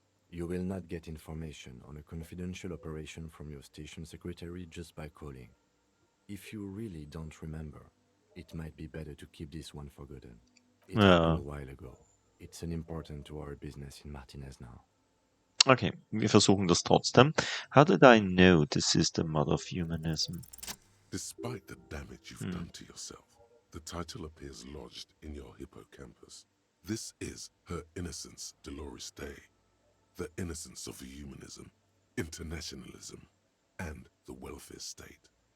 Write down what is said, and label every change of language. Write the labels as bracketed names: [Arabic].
[English] You will not get information on a confidential operation from your station secretary just by calling. If you really don't remember, it might be better to keep this one forgotten. It happened a while ago. It's unimportant to our business in Martinez now. [German] Okay, wir versuchen das trotzdem. [English] How did I know this is the mother of humanism? Despite the damage you've done to yourself, the title appears lodged in your hippocampus. This is Her Innocence Dolores Dei, the innocence of humanism, internationalism, and the welfare state.